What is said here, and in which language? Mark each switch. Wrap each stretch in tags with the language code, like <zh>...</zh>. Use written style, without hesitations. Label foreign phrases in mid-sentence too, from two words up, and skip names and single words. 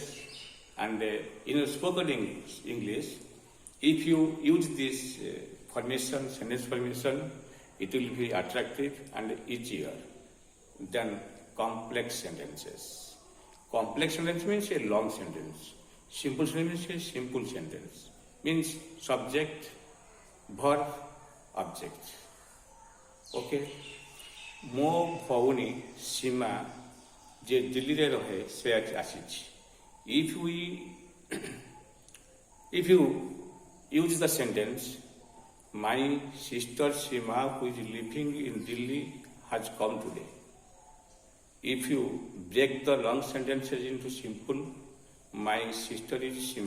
<en>And in your spoken English, if you use this formation, sentence formation, it will be attractive and easier. than complex sentences. Complex sentence means a long sentence. Simple sentence is a simple sentence. Means subject, verb, object.</en> <or>Okay? ମୋ ଭଉଣୀ ସୀମା ଯେ ଦିଲ୍ଲୀରେ ରହେ ସେ ଆସିଛି.</or> <en>If you use the sentence, my sister Sima who is living in Delhi has come today. If you break the long sentences into simple, my sister is Sima.</en>